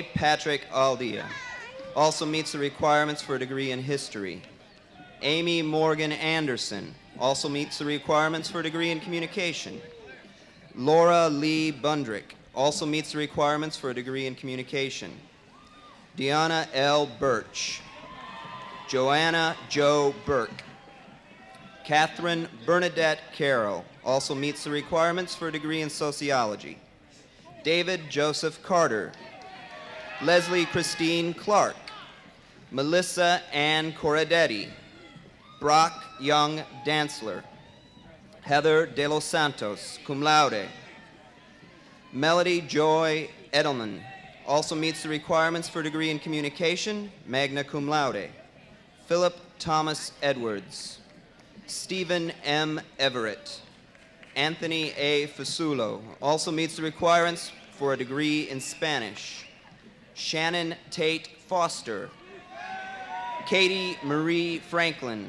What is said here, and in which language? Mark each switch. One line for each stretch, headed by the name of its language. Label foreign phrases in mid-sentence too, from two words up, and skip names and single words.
English: Patrick Aldia also meets the requirements for a degree in history. Amy Morgan Anderson also meets the requirements for a degree in communication. Laura Lee Bundrick also meets the requirements for a degree in communication. Deanna L. Birch. Joanna Jo Burke. Catherine Bernadette Carroll also meets the requirements for a degree in sociology. David Joseph Carter. Leslie Christine Clark. Melissa Ann Corradetti. Brock Young Dantzler. Heather De Los Santos,
Latin: cum laude.
English: Melody Joy Edelman also meets the requirements for a degree in communication,
Latin: magna cum laude.
English: Philip Thomas Edwards. Stephen M. Everett. Anthony A. Fasulo also meets the requirements for a degree in Spanish. Shannon Tate Foster. Katie Marie Franklin.